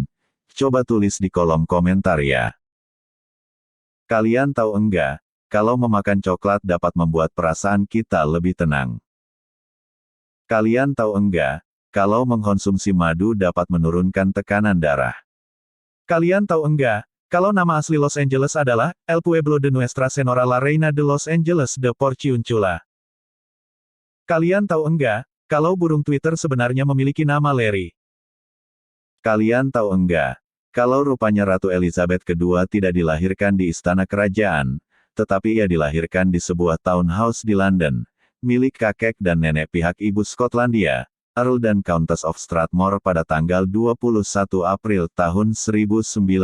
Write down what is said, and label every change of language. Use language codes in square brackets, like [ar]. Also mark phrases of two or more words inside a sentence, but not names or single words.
[id] Coba tulis di kolom komentar ya. Kalian tahu enggak, kalau memakan coklat dapat membuat perasaan kita lebih tenang? Kalian tahu enggak, kalau mengkonsumsi madu dapat menurunkan tekanan darah? Kalian tahu enggak, kalau nama asli Los Angeles adalah El Pueblo de Nuestra Senora la Reina de Los Angeles de Porciúncula? Kalian tahu enggak, kalau burung Twitter sebenarnya memiliki nama Larry? Kalian tahu enggak, kalau rupanya Ratu Elizabeth II tidak dilahirkan di istana kerajaan, tetapi ia dilahirkan di sebuah townhouse di London, milik kakek dan nenek pihak ibu Skotlandia, Earl dan Countess of Strathmore pada tanggal 21 April tahun 1926.